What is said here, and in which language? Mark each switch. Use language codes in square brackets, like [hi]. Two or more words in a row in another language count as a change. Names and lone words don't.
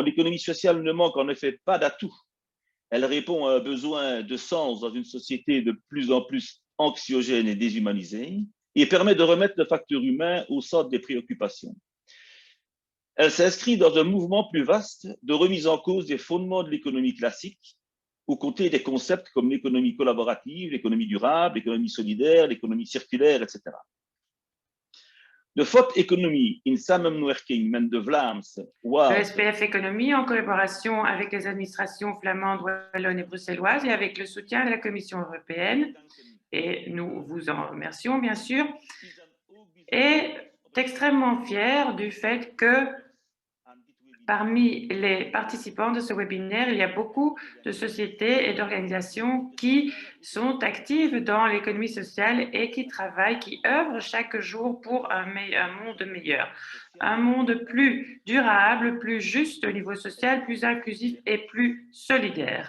[fr] L'économie sociale ne manque en effet pas d'atouts. Elle répond à un besoin de sens dans une société de plus en plus anxiogène et déshumanisée et permet de remettre le facteur humain au centre des préoccupations. Elle s'inscrit dans un mouvement plus vaste de remise en cause des fondements de l'économie classique, aux côtés des concepts comme l'économie collaborative, l'économie durable, l'économie solidaire, l'économie circulaire, etc. [nl] De faute économie in samenwerking met de Vlaamse, [fr] Le SPF Économie, en collaboration avec les administrations flamandes, wallonnes et bruxelloises et avec le soutien de la Commission européenne, et nous vous en remercions bien sûr, est extrêmement fier du fait que parmi les participants de ce webinaire, il y a beaucoup de sociétés et d'organisations qui sont actives dans l'économie sociale et qui travaillent, qui œuvrent chaque jour pour un monde meilleur, un monde plus durable, plus juste au niveau social, plus inclusif et plus solidaire.